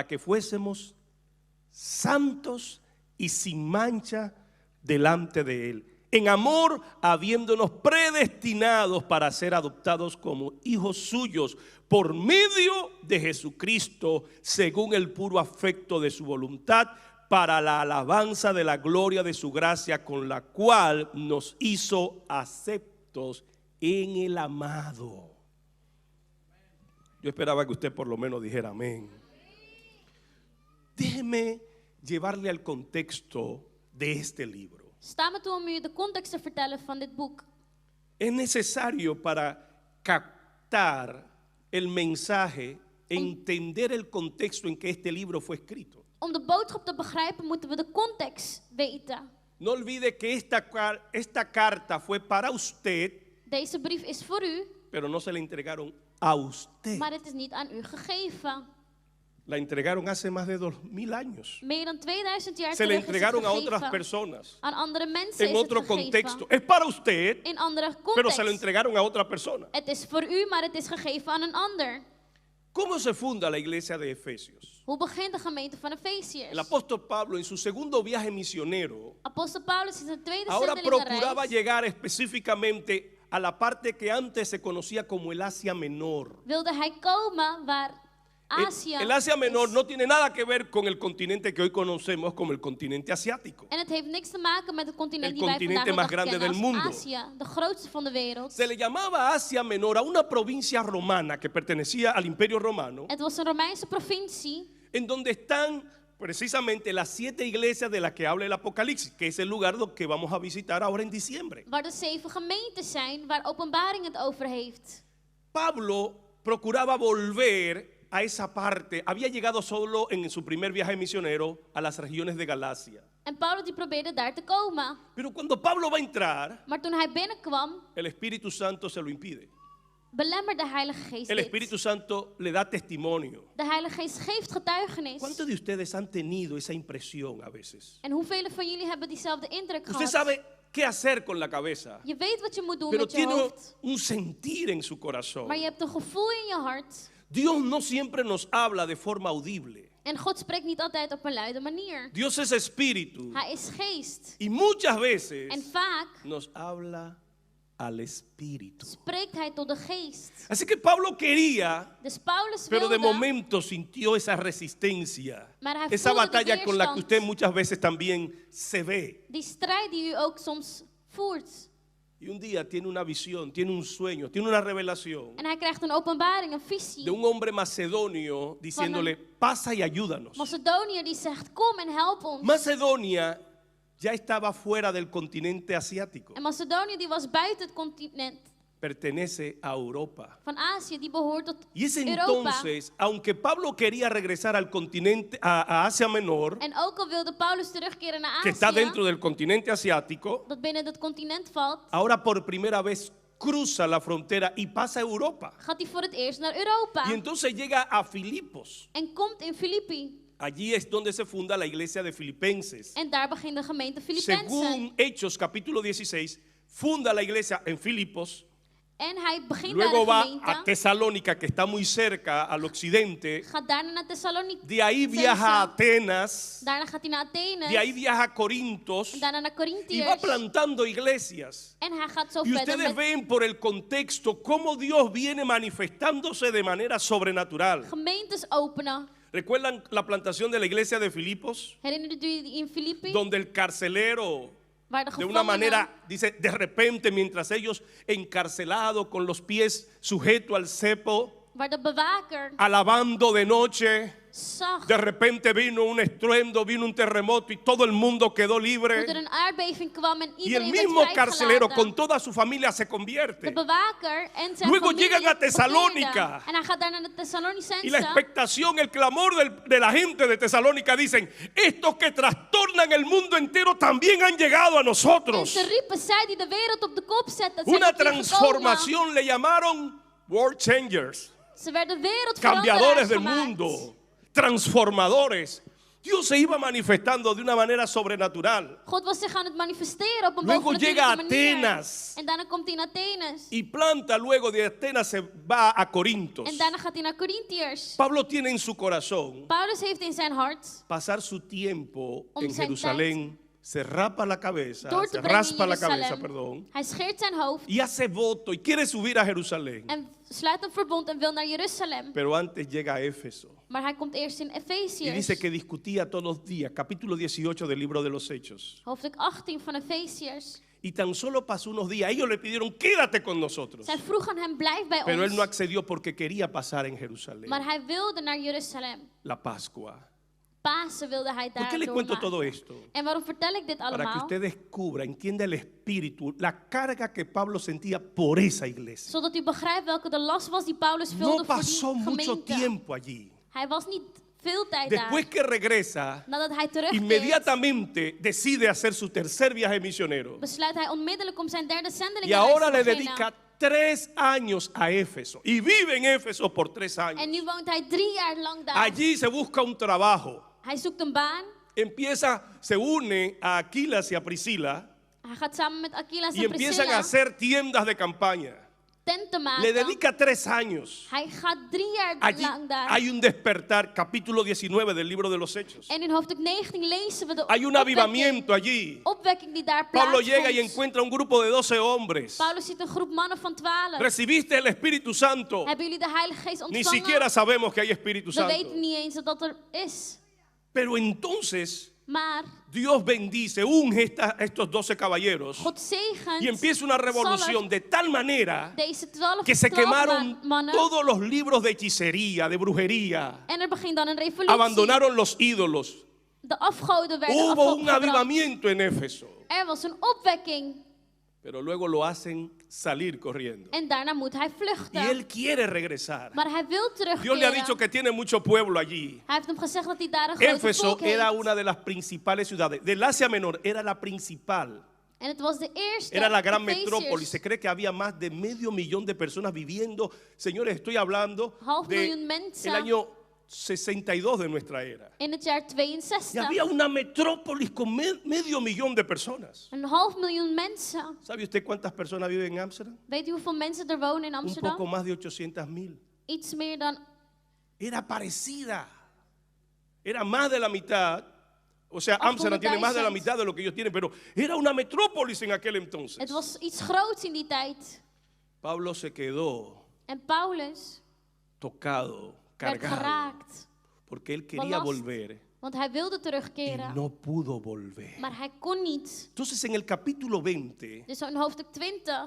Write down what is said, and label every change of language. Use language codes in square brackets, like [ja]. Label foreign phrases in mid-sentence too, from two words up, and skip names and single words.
[es] que fuésemos santos y sin mancha delante de Él, en amor, habiéndonos predestinados para ser adoptados como hijos suyos por medio de Jesucristo, según el puro afecto de su voluntad, para la alabanza de la gloria de su gracia, con la cual nos hizo aceptos en el amado. Yo esperaba que usted por lo menos dijera amén. Déjeme llevarle al contexto de este libro. [nl] Sta me toe om u de context te vertellen van dit boek. [es] Es necesario para captar el mensaje, entender el contexto en que este libro fue escrito. [nl] Om de boodschap te begrijpen moeten we de context weten. [es] No olvide que esta carta fue para usted, [nl] Deze brief is voor u, [es] pero no se la entregaron a usted. [nl] maar het is niet aan u gegeven. [es] La entregaron hace más de 2000 años. [nl] Meer dan 2000 jaar [es] Se la [nl] terug is het [es] entregaron a otras [nl] gegeven. [es] personas [nl] Aan andere mensen [es] en [nl] is het [es] otro [nl] gegeven. [es] contexto. Es para usted, [nl] In andere [es] pero se lo [nl] context. [es] entregaron a otra persona. [nl] Het is voor u, maar het is gegeven aan een ander. [es] ¿Cómo se funda la iglesia de Efesios? [nl] Hoe begint de gemeente van Efeziërs? [es] El apóstol Pablo en su segundo viaje misionero [nl] Apostel Paulus in zijn tweede [es] ahora procuraba [nl] zendelingenreis [es] llegar específicamente a la parte que antes se conocía como el Asia Menor. [nl] wilde hij komen waar Azië [es] El Asia Menor [nl] is. [es] no tiene nada que ver con el continente que hoy conocemos como el continente asiático. [nl] En het heeft niks te maken met het continent [es] El [nl] die wij [es] continente [nl] vandaag [es] más [nl] de dag [es] grande [nl] kennen [es] del [nl] als [es] mundo. [nl] Azië, de grootste van de wereld. [es] Se le llamaba Asia Menor a una provincia romana que pertenecía al Imperio Romano, [nl] Het was een Romeinse provincie [es] en donde están precisamente las 7 iglesias de las que habla el Apocalipsis, que es el lugar que vamos a visitar ahora en diciembre. [nl] waar de 7 gemeentes zijn waar Openbaring het over heeft. [es] Pablo procuraba volver a esa parte. Había llegado solo en su primer viaje misionero a las regiones de Galacia. [nl] En Paulus die probeerde daar te komen. [es] Pero cuando Pablo va a entrar, [nl] Maar toen hij binnenkwam, [es] el Espíritu Santo se lo impide. [nl] belemmerde de Heilige Geest [es] El [nl] dit. [es] Espíritu Santo le da testimonio. [nl] De Heilige Geest geeft getuigenis. [es] ¿Cuántos de ustedes han tenido esa impresión a veces? [nl] En hoeveel van jullie hebben diezelfde indruk [es] Usted [nl] gehad? [es] sabe qué hacer con la cabeza, [nl] Je weet wat je moet doen [es] pero [nl] met je [es] tiene [nl] hoofd. [es] un sentir en su corazón. [nl] Maar je hebt een gevoel in je hart. [es] Dios no siempre nos habla de forma audible. [nl] En God spreekt niet altijd op een luide manier. [es] Dios es espíritu [nl] Hij is geest. [es] y muchas veces [nl] En vaak [es] nos habla al espíritu. [nl] spreekt hij tot de geest. [es] Así que Pablo quería, [nl] Dus Paulus [es] pero de [nl] wilde, [es] momento sintió esa resistencia, [nl] maar hij [es] esa [nl] voelde de [es] batalla con la que usted [nl] weerstand. [es] muchas veces también se ve. [nl] Die strijd die u ook soms voert. [es] Y un día tiene una visión, tiene un sueño, tiene una revelación [nl] En hij krijgt een openbaring, een [es] de [nl] visie. [es] un hombre macedonio diciéndole, pasa y ayúdanos. [nl] Macedonië die zegt, kom en help ons. [es] Macedonia ya estaba fuera del continente asiático, [nl] En Macedonië die was buiten het continent [es] pertenece a Europa. [nl] van Azië, die behoort tot [es] Y es [nl] Europa. [es] entonces, aunque Pablo quería regresar al continente, a Asia Menor, [nl] En ook al wilde Paulus terugkeren naar [es] que está [nl] Azië, [es] dentro del continente asiático, [nl] dat binnen het continent valt, [es] ahora por primera vez cruza la frontera y pasa a Europa. [nl] gaat hij voor het eerst naar Europa. [es] Y entonces llega a Filipos. [nl] En komt in Filippi. [es] Allí es donde se funda la iglesia de Filipenses. [nl] En daar begint de gemeente Filippenzen. [es] Según Hechos capítulo 16, funda la iglesia en Filipos. [nl] En hij begint [es] Luego [nl] daar [es] va [nl] de [es] a [nl] gemeente. [es] Tesalónica, que está muy cerca al occidente. [nl] Gaat daarna naar Thessaloniki. [es] De ahí viaja a Atenas. [nl] Daarna gaat hij naar Athene. [es] De ahí viaja a Corintos. [nl] En daarna naar [es] Y va [nl] Corinthiërs. [es] plantando iglesias. [nl] En hij gaat zo [es] Y [nl] verder [es] ustedes [nl] met [es] ven por el contexto cómo Dios viene manifestándose de manera sobrenatural. [nl] gemeentes openen. [es] ¿Recuerdan la plantación de la iglesia de Filipos? [nl] Herinneren jullie die in Filippi? [es] Donde el carcelero, [nl] Waar de [es] de una [nl] gevangenen [es] manera, dice, de repente, mientras ellos encarcelados con los pies sujetos al cepo, [nl] waar de bewaker [es] alabando de noche, [nl] zag [es] de repente vino un estruendo, vino un terremoto y todo el mundo quedó [nl] hoe er [es] libre. [nl] een aardbeving kwam en [es] Y el [nl] iedereen [es] mismo [nl] werd [es] carcelero con [nl] vrijgelaten. [es] toda su familia se [nl] De [es] convierte. [nl] bewaker en zijn [es] Luego [nl] familie [es] llegan a Tesalónica. [nl] bekeerden. En hij gaat daar naar de [es] Y la [nl] Thessalonicense. [es] expectación, el clamor de la gente de Tesalónica dicen, estos que trastornan el mundo entero también han llegado a [nl] En [es] nosotros. [nl] ze riepen, zij die de wereld op de kop zetten, zijn [es] Una [nl] tot hier gekomen. [es] transformación le llamaron [en] world changers, [nl] Ze werden [es] cambiadores [nl] wereldveranderaars [es] del [nl] gemaakt. [es] mundo, transformadores. Dios se iba manifestando de una manera sobrenatural. [nl] God was zich aan het manifesteren op een [es] Luego llega a [nl] bovennatuurlijke manier. [es] Atenas. [nl] En daarna komt hij in Athenes. [es] Y planta, luego de Atenas se va a Corintos. [nl] En daarna gaat hij naar Corinthiërs. [es] Pablo tiene en su corazón [nl] Paulus heeft in zijn hart [es] pasar su tiempo [nl] Om [es] en [nl] zijn [es] Jerusalén. Se rapa la cabeza, [nl] door [es] se [nl] te brengen in [es] raspa la cabeza, [nl] Jeruzalem. [es] perdón. [nl] Hij scheert zijn hoofd [es] Y hace voto y quiere subir a Jerusalén. [nl] en sluit een verbond en wil naar Jeruzalem. [es] Pero antes llega a Éfeso. [nl] Maar hij komt eerst in [es] Y [nl] Efeziërs. [es] dice que discutía todos los días, capítulo 18 del libro de los Hechos. [nl] Hoofdstuk 18 van Efeziërs. [es] Y tan solo pasó unos días. Ellos le pidieron, quédate con nosotros. [nl] Zij vroegen hem, blijf bij [es] Pero él no [nl] ons. [es] accedió porque quería pasar en Jerusalén. [nl] Maar hij wilde naar Jeruzalem. [es] La Pascua. [nl] Pasen wilde hij [es] ¿Por [nl] daar [es] qué le cuento [nl] doormaken. [es] todo esto? [nl] En waarom vertel ik dit [es] Para que [nl] allemaal? [es] usted descubra, entienda el espíritu, la carga que Pablo sentía por esa iglesia. [nl] Zodat u begrijpt welke de last was die Paulus [es] No [nl] vulde voor [es] pasó [nl] die [es] mucho [nl] gemeente. [es] tiempo allí. [nl] Hij was niet veel tijd [es] Después [nl] daar. [es] que regresa, [nl] Nadat hij terugkeert, [es] inmediatamente decide hacer su tercer viaje misionero. [nl] besluit hij onmiddellijk om zijn derde zendeling [es] Y ahora le dedica 3 años a Éfeso. Y vive en Éfeso por 3 años. [nl] En nu woont hij 3 jaar lang daar. [es] Allí se busca un trabajo. [nl] Hij zoekt een baan. [es] Se une a Aquilas y a Priscila [nl] Hij gaat samen met Aquilas [es] y [nl] en [es] empiezan a [nl] Priscilla [es] hacer tiendas de campaña. [nl] tenten maken. [es] Le dedica 3 años. [nl] Hij gaat 3 jaar [es] Allí [nl] lang daar. [es] hay un despertar, capítulo 19 del libro de los Hechos. [nl] En in hoofdstuk 19 lezen we de [es] Hay un avivamiento allí. [nl] opwekking die daar [es] Pablo llega y [nl] plaatsvond. [es] encuentra un grupo de 12 hombres. [nl] Paulus ziet een groep mannen van 12. [es] Recibiste el Espíritu Santo. [nl] Hebben jullie de Heilige Geest [es] Ni [nl] ontvangen? [es] siquiera sabemos que hay Espíritu [nl] We [es] Santo. [nl] weten niet eens dat dat er is. [es] Pero entonces [nl] Maar [es] Dios bendice, unge estos 12 caballeros [nl] God zegent [es] y empieza una revolución [nl] zalft [es] de tal manera [nl] deze 12 [es] que se quemaron [nl] mannen. [es] todos los libros de hechicería, de brujería. [nl] En er begint dan een revolutie. [es] Abandonaron los ídolos. [nl] De afgoden werden [es] Hubo un [nl] afgebrand. [es] avivamiento en Éfeso. [nl] Er was een opwekking. [es] Pero luego lo hacen salir corriendo. [nl] En daarna moet hij [es] Y [nl] vluchten. [es] él quiere regresar. [nl] Maar hij wil [es] Dios le ha [nl] terugkeren. [es] dicho que tiene mucho pueblo allí. [nl] Hij heeft hem gezegd dat hij daar een grote [es] Éfeso [nl] volk heeft. [es] era una de las principales ciudades. Del Asia Menor era la principal. [nl] En het was de eerste [es] Era la gran [nl] Efeziërs. [es] metrópoli. Se cree que había más de 500.000 de personas viviendo. Señores, estoy hablando [nl] 500.000 mensen. [es] del año 62 de nuestra era. [nl] In het jaar [es] Y [nl] 62. [es] había una metrópolis con 500.000 de personas. [nl] 500.000 mensen. [es] ¿Sabe usted cuántas personas viven en Ámsterdam? [nl] Weet u hoeveel mensen er wonen in [es] Un poco [nl] Amsterdam? [es] más de 800.000. [nl] Iets meer dan... [es] Era parecida. Era más de la mitad. O sea, Ámsterdam tiene más de la mitad de lo que ellos tienen, pero era una metrópolis en aquel entonces. [nl] Het was iets groots in die tijd. [es] Pablo se quedó [nl] En Paulus [es] tocado, [nl] werd [es] cargado, [nl] geraakt. [es] porque él quería [nl] belast. [es] volver [nl] Want hij wilde [es] y [nl] terugkeren. [es] no pudo volver. [nl] Maar hij kon niet. [es] Entonces en el capítulo 20, [nl] Dus in hoofdstuk 20